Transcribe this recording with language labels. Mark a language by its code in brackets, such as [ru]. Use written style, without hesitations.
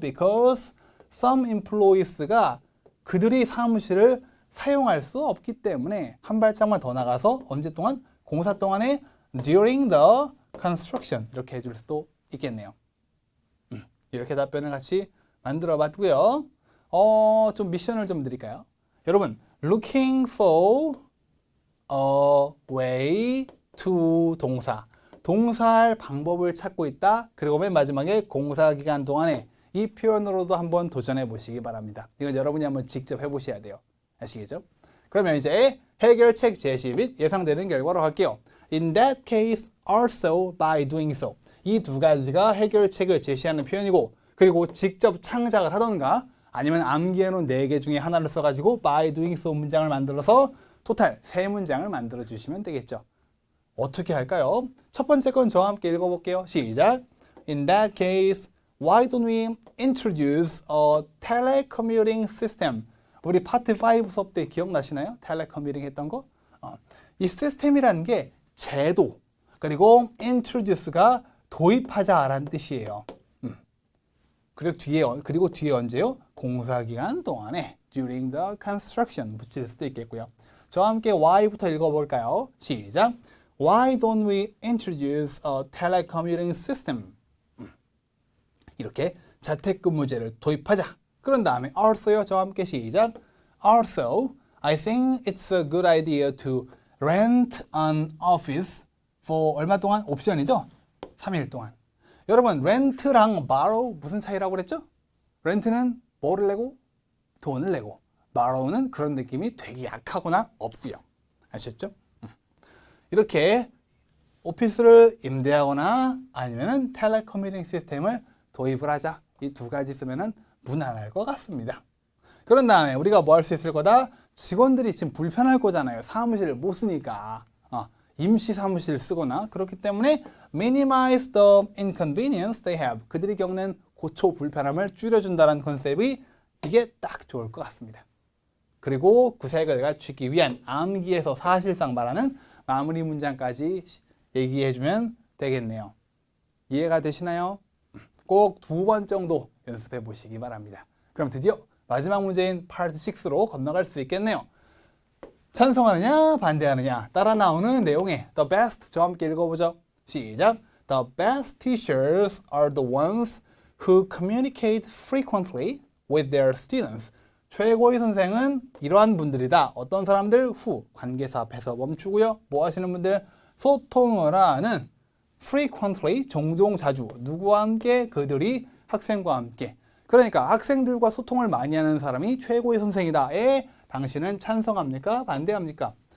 [en] Because some employees [ko] 가 그들이 사무실을 사용할 수 없기 때문에 한 발짝만 더 나가서 언제 동안? 공사 동안에 [en] during the construction [ko] 이렇게 해줄 수도 있겠네요. 이렇게 답변을 같이 만들어 봤고요. 좀 미션을 좀 드릴까요? 여러분, [en] looking for a way to [ko] 동사. 동사할 방법을 찾고 있다. 그리고 맨 마지막에 공사 기간 동안에 이 표현으로도 한번 도전해 보시기 바랍니다. 이건 여러분이 한번 직접 해보셔야 돼요. 아시겠죠? 그러면 이제 해결책 제시 및 예상되는 결과로 갈게요. [en] In that case, also by doing so. [ko] 이 두 가지가 해결책을 제시하는 표현이고, 그리고 직접 창작을 하던가 아니면 암기해놓은 4개 중에 하나를 써가지고 [en] by doing so [ko] 문장을 만들어서 토탈 3문장을 만들어 주시면 되겠죠. 어떻게 할까요? 첫 번째 건 저와 함께 읽어볼게요. 시작. [en] In that case, why don't we introduce a telecommuting system? [ko] 우리 파트 5 수업 때 기억나시나요? 텔레커뮤팅 했던 거? 이 시스템이라는 게 제도, 그리고 introduce가 도입하자라는 뜻이에요. 그리고 뒤에 언제요? 공사기간 동안에 [en] during the construction [ko] 붙일 수도 있겠고요. 저와 함께 why부터 읽어볼까요? 시작. [en] Why don't we introduce a telecommuting system? [ko] 이렇게 자택근무제를 도입하자. 그런 다음에 also요. 저와 함께 시작. [en] Also, I think it's a good idea to rent an office for [ko] 얼마 동안? 옵션이죠? 3일 동안. 여러분, 렌트랑 borrow 무슨 차이라고 그랬죠? 렌트는 뭐를 내고? 돈을 내고. borrow는 그런 느낌이 되게 약하거나 없고요. 아셨죠? 이렇게 오피스를 임대하거나 아니면은 텔레커뮤팅 시스템을 도입을 하자. 이 두 가지 쓰면은 무난할 것 같습니다. 그런 다음에 우리가 뭐 할 수 있을 거다? 직원들이 지금 불편할 거잖아요. 사무실을 못 쓰니까. 임시 사무실을 쓰거나 그렇기 때문에 [en] minimize the inconvenience they have. [ko] 그들이 겪는 고초 불편함을 줄여준다는 컨셉이 이게 딱 좋을 것 같습니다. 그리고 구색을 갖추기 위한 암기에서 사실상 말하는 마무리 문장까지 얘기해주면 되겠네요. 이해가 되시나요? 꼭 2번 정도 연습해 보시기 바랍니다. 그럼 드디어 마지막 문제인 파트 6로 건너갈 수 있겠네요. 찬성하느냐 반대하느냐 따라 나오는 내용의 [en] the best [ko] 저와 함께 읽어보죠. 시작. [en] The best teachers are the ones who communicate frequently with their students. [ko] 최고의 선생은 이러한 분들이다. 어떤 사람들? who 관계사 앞에서 멈추고요. 뭐 하시는 분들? 소통을 하는 frequently 종종 자주 누구와 함께? 그들이 학생과 함께. 그러니까 학생들과 소통을 많이 하는 사람이 최고의 선생이다에 당신은 찬성합니까? 반대합니까?